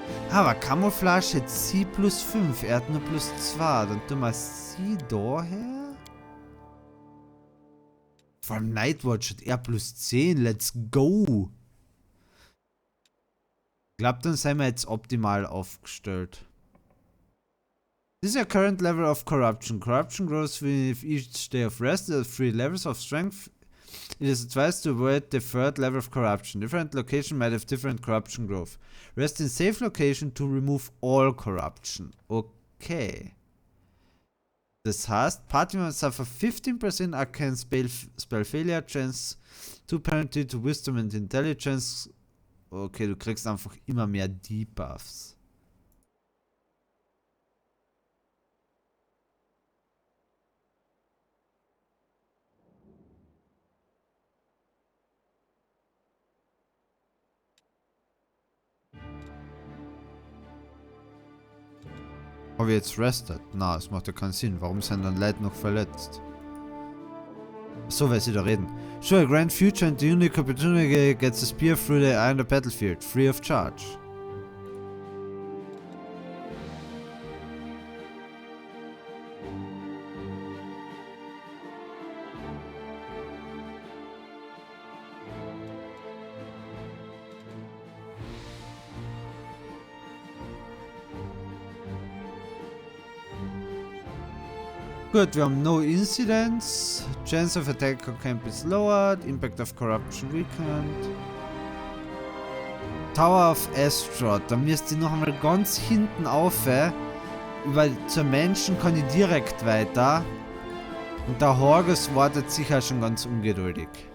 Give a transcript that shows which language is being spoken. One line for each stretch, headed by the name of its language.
German: Aber Camouflage hat sie plus 5. Er hat nur plus 2. Dann tun wir sie daher. Vor allem Nightwatch hat er plus 10.
English: Let's go.
German: Ich glaube, dann sind wir jetzt optimal aufgestellt.
English: This is your current level of corruption. Corruption grows with each day of rest. There are 3 levels of strength. It is advised to avoid the 3rd level of corruption. Different location might have different corruption growth. Rest in safe location to remove all corruption. Okay.
German: Das heißt,
English: Party-Members suffer 15% Arcane Spell Failure Chance, 2 Penalty to Wisdom and Intelligence.
German: Okay, du kriegst einfach immer mehr Debuffs. Ob wir jetzt restet? Na, es macht ja keinen Sinn. Warum sind dann Leute noch verletzt? So, weil sie da reden.
English: Sure, a grand future and the unique opportunity gets a spear through the eye on the battlefield, free of charge.
German: Gut, wir haben
English: no incidents. Chance of attack on camp is lowered. Impact of corruption weakened. Tower of Astrod.
German: Da müsst ihr noch einmal ganz hinten auf. Weil zur Menschen kann ich direkt weiter. Und der Horgus wartet sicher schon ganz ungeduldig.